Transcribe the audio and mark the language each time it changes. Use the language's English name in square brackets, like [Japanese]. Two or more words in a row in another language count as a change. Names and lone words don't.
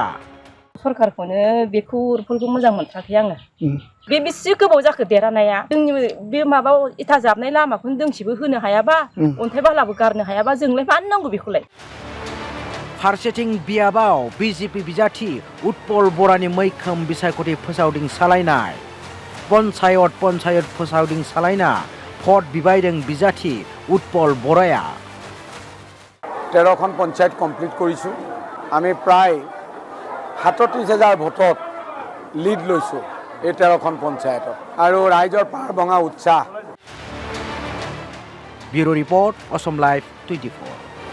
[Bodo] सरकारखौनो बेखौ उत्पलखौ मोजां मोनथाराखै आङो बे बेसे गोबाव जाखो देरहानाया जोंनि बे माबा इथा जाबनाय लामाखौनो दोंसेबो होनो हायाबा अन्थाइ बालाबो गारनो हायाबा जोंलाय मानो नांगौ बेखौलाय फारसेथिं बियाबाव बीजेपी बिजाथि उत्पल बरानि मैखोम बिसायख'थि फोसावदिं सालायनाय पन्चायत फोसावदिं सालायना भट बिबायदों बिजाथि उत्पल बराया [Assamese] 13খন পঞ্চায়ত কমপ্লিট কৰিছোঁ আমি প্ৰায় 37,000 ভোটত লিড লৈছোঁ এই 13খন পঞ্চায়তত আৰু ৰাইজৰ পাৰ ভঙা উৎসাহ [English] Bureau report Asom Live 24